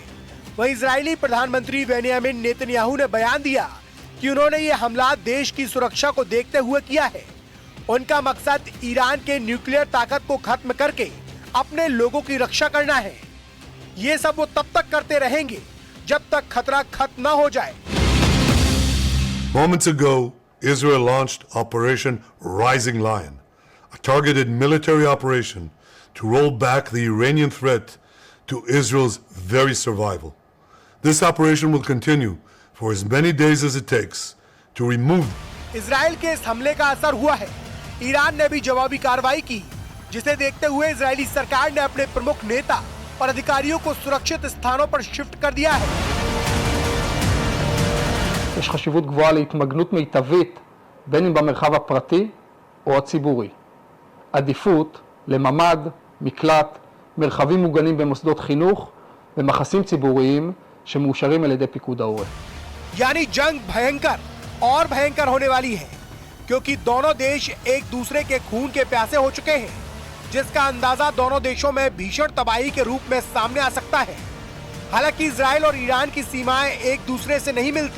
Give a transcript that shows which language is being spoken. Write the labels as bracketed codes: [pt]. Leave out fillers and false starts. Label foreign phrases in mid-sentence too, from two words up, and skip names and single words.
[hi] वहीं इजरायली प्रधानमंत्री बेंयामिन नेतन्याहू ने बयान दिया कि उन्होंने ये हमला देश की सुरक्षा को देखते हुए किया है। उनका मकसद ईरान के न्यूक्लियर ताकत को खत्म करके अपने लोगों की रक्षा करना है। ये सब वो तब तक करते रहेंगे जब तक खतरा खत्म न हो जाए। [en] Moments ago, Israel launched Operation Rising Lion, a targeted military operation to roll back the Iranian threat to Israel's very survival. This operation will continue for as many days as it takes to remove. [hi] इजराइल के इस हमले का असर हुआ है। ईरान ने भी जवाबी कार्रवाई की, जिसे देखते हुए इजरायली सरकार ने अपने प्रमुख नेता और अधिकारियों को सुरक्षित स्थानों पर शिफ्ट कर दिया है। [he] יש חשיבות גבוהה להתמגנות מיטבית, בין אם במרחב הפרטי או הציבורי. עדיפות לממד, מקלט, מרחבים מוגנים במוסדות חינוך ומחסים ציבוריים שמאושרים על ידי פיקוד העורף. [hi] यानी जंग भयंकर और भयंकर होने वाली है, क्योंकि दोनों देश एक दूसरे के खून के प्यासे हो चुके हैं, जिसका अंदाजा दोनों देशों में भीषण तबाही के रूप में सामने आ सकता है। हालांकि इजराइल और ईरान की सीमाएं एक दूसरे से नहीं मिलती।